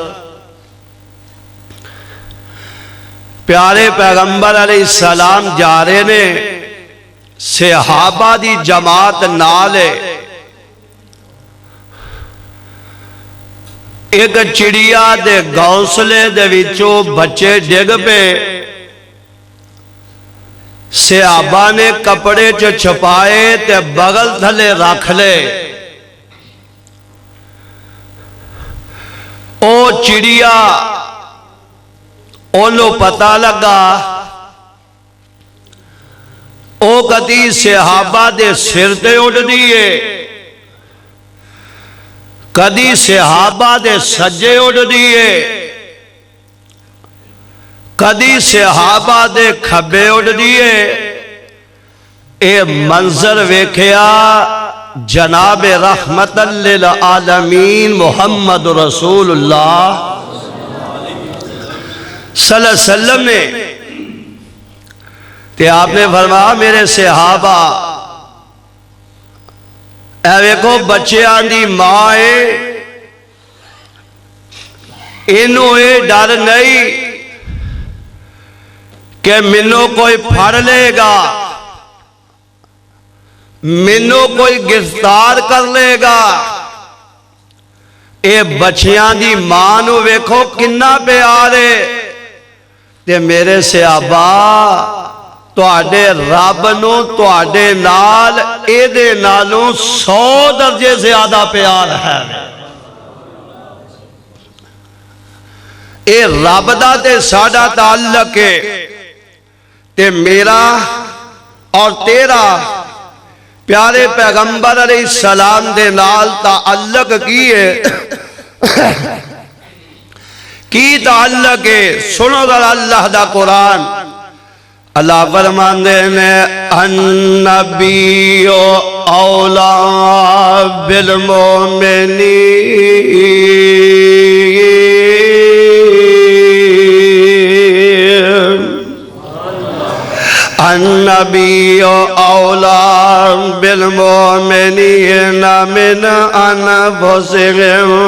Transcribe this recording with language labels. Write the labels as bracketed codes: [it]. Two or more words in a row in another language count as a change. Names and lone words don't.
[pa] پیارے پیغمبر [ar] علیہ السلام [pa] جا رہے نے، صحابہ دی جماعت نال ایک چڑیا دے گھونسلے دے وچوں بچے ڈگ پے، صحابہ نے کپڑے چھپائے تے بغل تھلے رکھ لے۔ او چڑیا انہوں پتہ لگا او کدی صحابہ دے سر تے اٹھ دیئے، کدی صحابہ دے سجے اٹھ دیئے، کدی صحابہ دے کھبے اٹھ دیئے۔ اے منظر ویکھیا جناب رحمت للعالمین محمد رسول اللہ [ar] صلی اللہ علیہ وسلم [pa] نے، تے آپ نے فرمایا میرے صحابہ اے ویکھو بچیاں دی ماں انہوں اے ڈر نہیں کہ منوں کوئی پھڑ لے گا، منوں کوئی گرفتار کر لے گا۔ اے بچیاں دی ماں نو ویکھو کنا پیارے، تے میرے صحابہ تواڈے رب نو تواڈے نال اے دے نالوں 100 درجے زیادہ پیار ہے۔ اے رب دا تے ساڈا تعلق ہے، تے میرا اور تیرا پیارے پیغمبر [ar] علیہ السلام [pa] دے نال تعلق کی ہے، کی تعلق ہے؟ سنو ذرا اللہ دا قرآن۔ اللہ فرماندے نے [ar] النبی اولا بالمؤمنین النبی اولا بالمؤمنین من انفسهم